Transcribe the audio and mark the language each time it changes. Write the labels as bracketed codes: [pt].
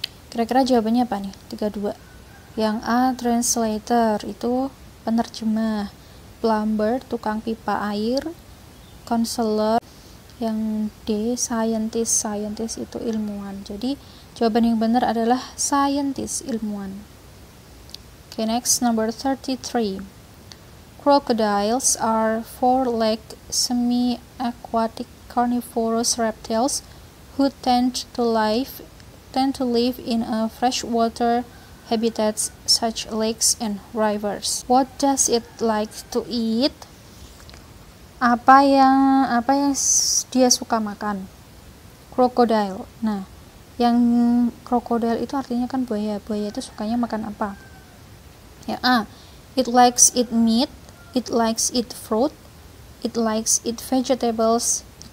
[id] Kira-kira jawabannya apa nih? 32. Yang A, translator, itu penerjemah. Plumber, tukang pipa air. Counselor. Yang D, scientist. Scientist itu ilmuwan. Jadi jawaban yang benar adalah scientist, ilmuwan. [en] Okay, next, number 33. Crocodiles are four-legged, semi-aquatic carnivorous reptiles who tend to live in a freshwater habitats such lakes and rivers. What does it like to eat? [id] Apa yang dia suka makan? [en] Crocodile. [id] Nah, yang crocodile itu artinya kan buaya. Buaya itu sukanya makan apa? [en] Ya, A. It likes eat meat. It likes eat fruit. It likes eat vegetables.